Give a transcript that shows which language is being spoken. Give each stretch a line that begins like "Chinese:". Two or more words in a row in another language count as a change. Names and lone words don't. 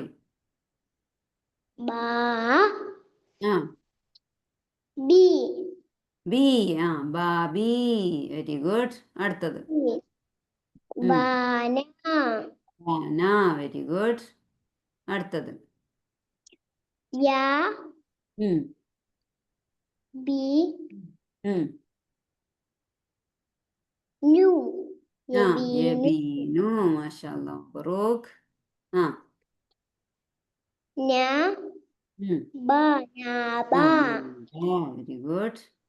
Arabic: ba, ബി. bi,
English: ബാബി. very good. അടുത്തത്.
Arabic: bana,
English: very good. അടുത്തത്.
Arabic: ya, bi, nu, yabinu, യബീനു. ما شاء الله مبروك. nya, ba, nyaba,
English: very good.